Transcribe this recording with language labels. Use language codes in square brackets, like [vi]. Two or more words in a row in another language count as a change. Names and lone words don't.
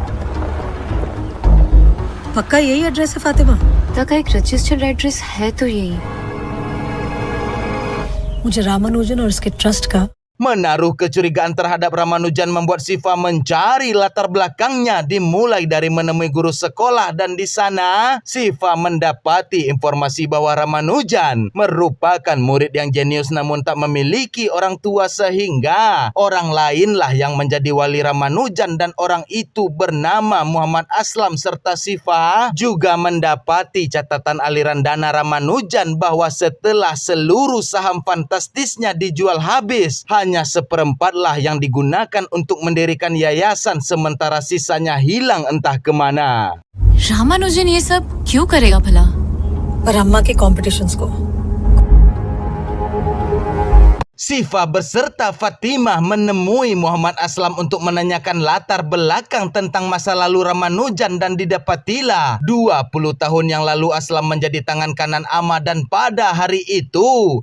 [hi] पक्का यही एड्रेस है फातिमा? तक एक [en] registered address [hi] है तो यही। मुझे रामानुजन और इसके ट्रस्ट का [id] Menaruh kecurigaan terhadap Ramanujan membuat Sifa mencari latar belakangnya, dimulai dari menemui guru sekolah, dan di sana Sifa mendapati informasi bahwa Ramanujan merupakan murid yang jenius namun tak memiliki orang tua, sehingga orang lainlah yang menjadi wali Ramanujan, dan orang itu bernama Muhammad Aslam. Serta Sifa juga mendapati catatan aliran dana Ramanujan bahwa setelah seluruh saham fantastisnya dijual habis, hanya 1/4 lah yang digunakan untuk mendirikan yayasan, sementara sisanya hilang entah kemana. [hi] रामानुजन ये सब क्यों करेगा भला? पर अम्मा के कॉम्पिटिशन्स को। [id] Sifa beserta Fatimah menemui Muhammad Aslam untuk menanyakan latar belakang tentang masa lalu Ramanujan, dan didapatilah 20 tahun yang lalu Aslam menjadi tangan kanan Ama, dan pada hari itu